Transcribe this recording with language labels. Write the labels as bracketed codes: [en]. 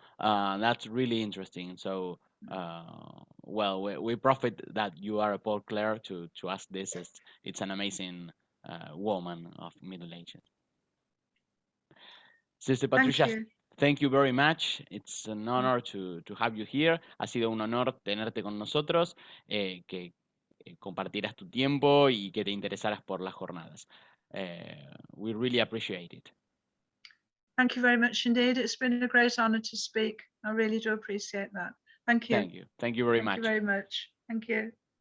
[en] That's really interesting. So, well, we profit that you are a Paul Claire to ask this. It's an amazing woman of Middle Ages. Sister Patricia, thank you very much. It's an honor to have you here. [es] Ha sido un honor tenerte con nosotros, que compartieras tu tiempo y que te interesaras por las jornadas. [en] We really appreciate it. Thank you very much indeed. It's been a great honor to speak. I really do appreciate that. Thank you. Thank you. Thank you very much. Thank you very much. Thank you.